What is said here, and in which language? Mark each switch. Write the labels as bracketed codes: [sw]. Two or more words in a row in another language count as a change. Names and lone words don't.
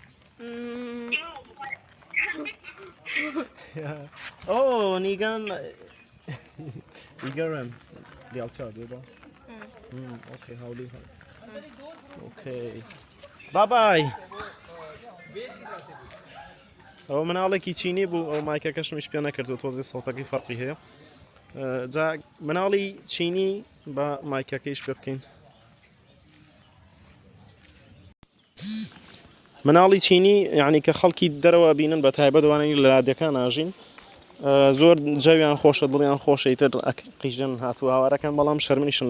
[zh] 哦，你跟一个人聊天对吧？OK， 好厉害。OK， 拜拜。 [ckb] ئەو مناڵێکی چینی بوو ئەو مایکەکەشمیش پێ نەکردو تۆزی سەڵتەکەی فەرقی هەیە جا مناڵی چینی بە مایکەکەیش پێ بکەین مناڵی چینی یعنی کە خەڵکی دەرەوە بینن بە تایبەت دەوانین لە لادەکان ئاژین زۆر جەویان خۆشە دڵیان خۆشە ئیتر قیژن هاتووە هاوارەکان بەڵام شەرمنیشن